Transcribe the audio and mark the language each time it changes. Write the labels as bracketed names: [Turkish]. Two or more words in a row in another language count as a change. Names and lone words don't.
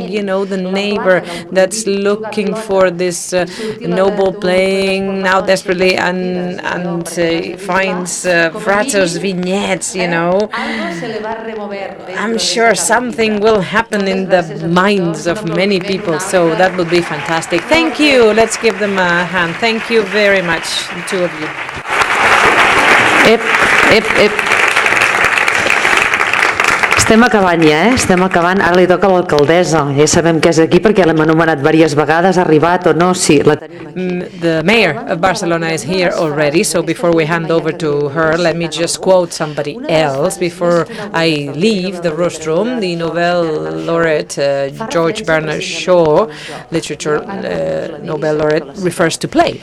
[English] The neighbor that's looking for this no ball playing now desperately and finds Frato's vignettes. I'm sure something will happen in the minds of many people, so that would be fantastic. Thank you. Let's give them a hand. Thank you very much, the two of you. [Catalan] Estem acabant ja, estem acabant. Ara li toca a l'alcaldessa. Ja sabem que és aquí perquè l'hem anomenat diverses vegades. Ha arribat o no? Sí, la tenim. [English] The mayor of Barcelona is here already, so before we hand over to her, let me just quote somebody else before I leave the rostrum. The Nobel laureate George Bernard Shaw, literature Nobel laureate, refers to play.